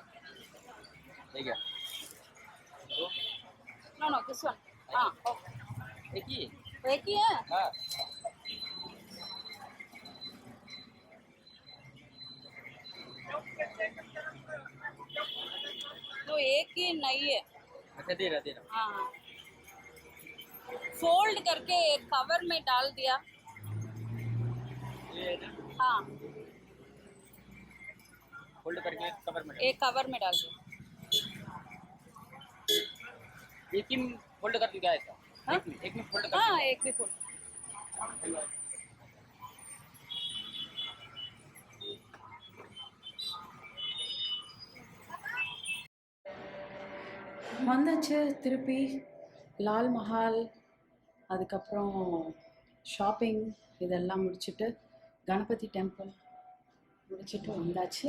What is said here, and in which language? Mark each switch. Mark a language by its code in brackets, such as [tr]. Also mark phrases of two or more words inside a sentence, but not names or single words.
[hi] ठीक है [en] no this one हाँ okay [hi] एक ही एक ही है हाँ तो एक ही नहीं है अच्छा दे रहा हाँ फोल्ड करके एक कवर में डाल दिया ये ना हाँ फोल्ड करके कवर में एक कवर में डाल दिया एक ही फोल्ड कर दिया ऐसा हाँ? एक में फोल्ड कर हाँ एक भी फोल्ड [ta] வந்தாச்சு திருப்பி லால் மஹால், அதுக்கப்புறம் ஷாப்பிங் இதெல்லாம் முடிச்சுட்டு கணபதி டெம்பிள் முடிச்சுட்டு வந்தாச்சு.